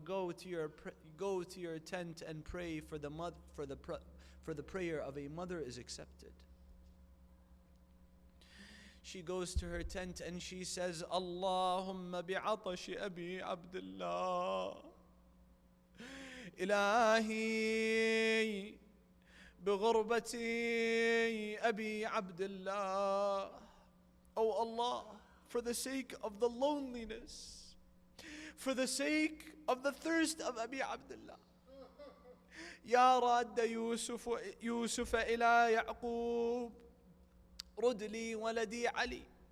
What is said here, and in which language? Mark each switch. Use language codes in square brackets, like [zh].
[en] Go to your tent and pray for the prayer of a mother is accepted. She goes to her tent and she says, [ar] Allahumma bi'atashi Abi Abdullah. Ilahi بغربتي أبي عبد الله. [en] Oh Allah, for the sake of the loneliness, for the sake of the thirst of Abi Abdullah, [ar] يا راد يوسف إلى يعقوب رد لي ولدي علي.